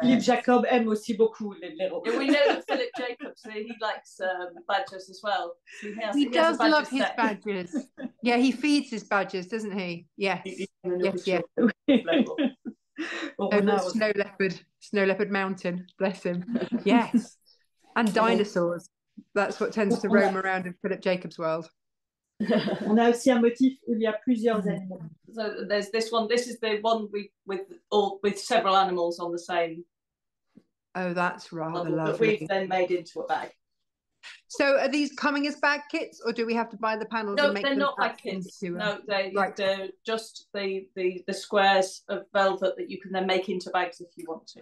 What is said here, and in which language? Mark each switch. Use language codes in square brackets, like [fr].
[fr] Philippe Jacob aime aussi beaucoup les blaireaux. [en] We know that Philip Jacobs, he likes badgers as well. So he does love his badgers. Yeah, he feeds his badgers, doesn't he? Yes. Yes. Oh, the snow leopard mountain. Bless him. Yes. And dinosaurs. That's what tends to roam around in Philip Jacobs' world. [fr] On a aussi un motif où il y a plusieurs animaux. [en] So there's this one. This is the one with several animals on the same. Oh, that's rather lovely. That we've then made into a bag. So are these coming as bag kits, or do we have to buy the panels? No, and make they're them not bag kits. No, they're just the squares of velvet that you can then make into bags if you want to.